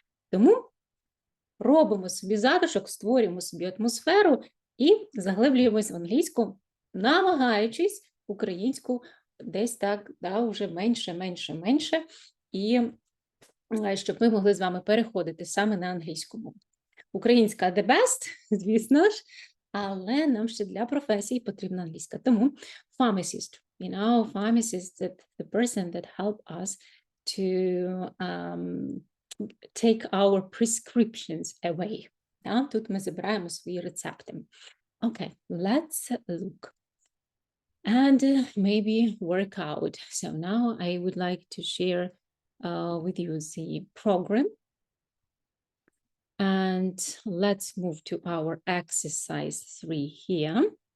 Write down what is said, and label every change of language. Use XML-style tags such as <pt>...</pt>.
<uk>Тому робимо собі затишок, створюємо собі атмосферу і заглиблюємось в англійську, намагаючись українську десь так, да, вже менше, і щоб ми могли з вами переходити саме на англійську мову. Українська</uk> <en>the best,</en> <uk>звісно ж, але нам ще для професії потрібна англійська. Тому</uk> <en>pharmacist, pharmacist is the person that help us to take our prescriptions away.</en> <uk>Да? Тут ми забираємо свої рецепти.</uk> <en>Okay, let's look and maybe work out. So now I would like to share with you the program. And let's move to our exercise 3 here.</en>